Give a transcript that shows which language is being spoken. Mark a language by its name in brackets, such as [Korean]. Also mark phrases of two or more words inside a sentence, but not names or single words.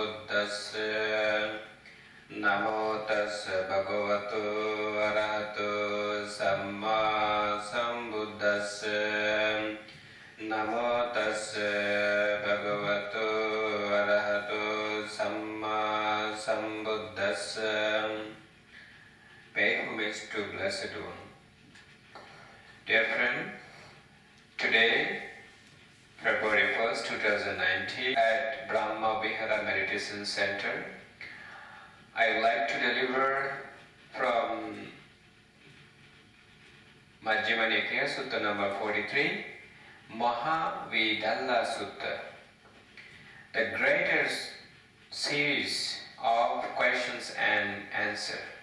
[Pali] tassa Namo tassa bhagavato arahato samma sambuddhassa Namo tassa bhagavato arahato samma sambuddhassa. [English] Pay homage to Blessed One. Dear friend, today, February 1st, 2019, at Brahma Vihara Meditation Center, I would like to deliver from Majjhima Nikaya, Sutta number 43, Mahavedalla Sutta, the greatest series of questions and answers.